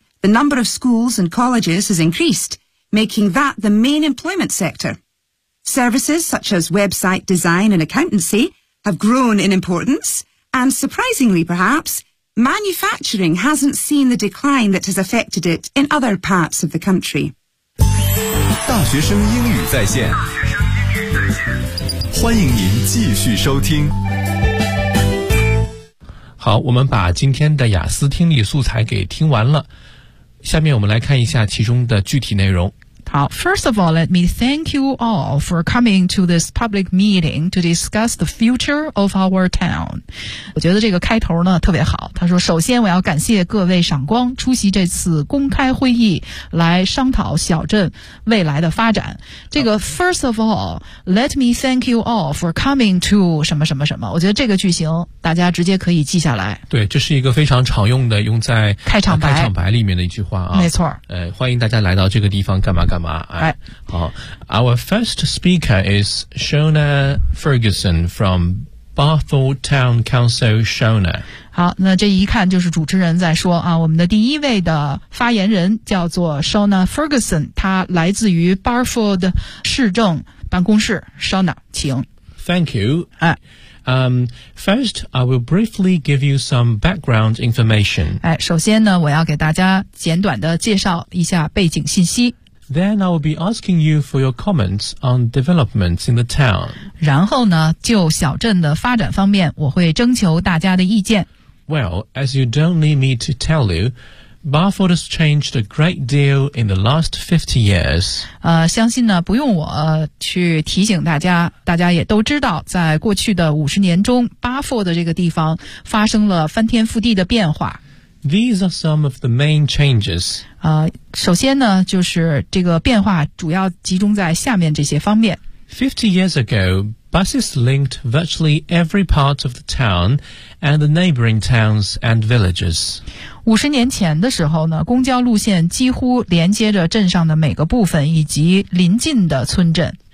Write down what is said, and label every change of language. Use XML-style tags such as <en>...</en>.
<en>The number of schools and colleges has increased, making that the main employment sector. Services such as website design and accountancy have grown in importance, and surprisingly perhaps, manufacturing hasn't seen the decline that has affected it in other parts of the country.</en> <zh>大学生英语在线，欢迎您继续收听。好，我们把今天的雅思听力素材给听完了，下面我们来看一下其中的具体内容。</zh> <en>好, first of all, let me thank you all for coming to this public meeting to discuss the future of our town.</en> <zh>我觉得这个开头呢特别好。他说首先我要感谢各位赏光出席这次公开会议来商讨小镇未来的发展。这个</zh> <en>first of all, let me thank you all for coming to</en> <zh>什么什么什么。我觉得这个句型大家直接可以记下来。对，这是一个非常常用的用在开场白、开场白里面的一句话啊。没错。欢迎大家来到这个地方干嘛干嘛、</zh> <en>Our first speaker is Shona Ferguson from Barford Town Council. Shona.</en> <zh>好，那这一看就是主持人在说啊，我们的第一位的发言人叫做 Shona Ferguson， 她来自于 Barford 市政办公室。Shona， 请。</zh> <en>Thank you. 哎。 First, I will briefly give you some background information.</en> <zh>哎，首先呢，我要给大家简短的介绍一下背景信息。</zh> <en>Then I will be asking you for your comments on developments in the town.</en> <zh>然后呢，就小镇的发展方面，我会征求大家的意见。</zh> <en>Well, as you don't need me to tell you, Barford has changed a great deal in the last 50 years.</en> <zh>相信呢，不用我去提醒大家，大家也都知道，在过去的50年中 ，Barford 这个地方发生了翻天覆地的变化。</zh> <en>These are some of the main changes.</en> <zh>首先呢，就是这个变化主要集中在下面这些方面。</zh> <en>50 years ago, buses linked virtually every part of the town and the neighboring towns and villages.</en> <zh>50年前的时候呢，公交路线几乎连接着镇上的每个部分以及邻近的村镇。</zh>